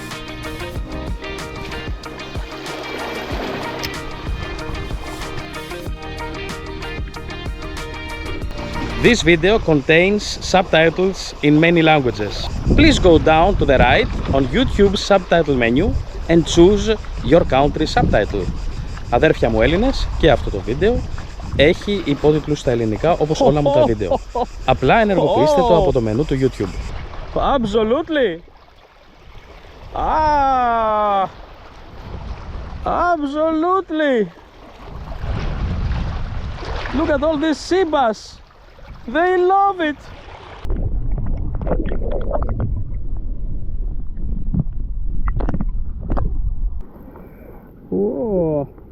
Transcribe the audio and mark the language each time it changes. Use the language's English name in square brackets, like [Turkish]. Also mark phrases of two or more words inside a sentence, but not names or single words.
[English] This video contains subtitles in many languages. Please go down to the right on YouTube's subtitle menu and choose your country's subtitle. [Greek] Αδέρφια μου Έλληνες, και αυτό το βίντεο έχει υπότιτλους στα ελληνικά όπως όλα μου τα βίντεο. Απλά ενεργοποιήστε το από το μενού του YouTube. Absolutely! [English] Ah! Absolutely! Look at all these sea bass! They love it! Whoa!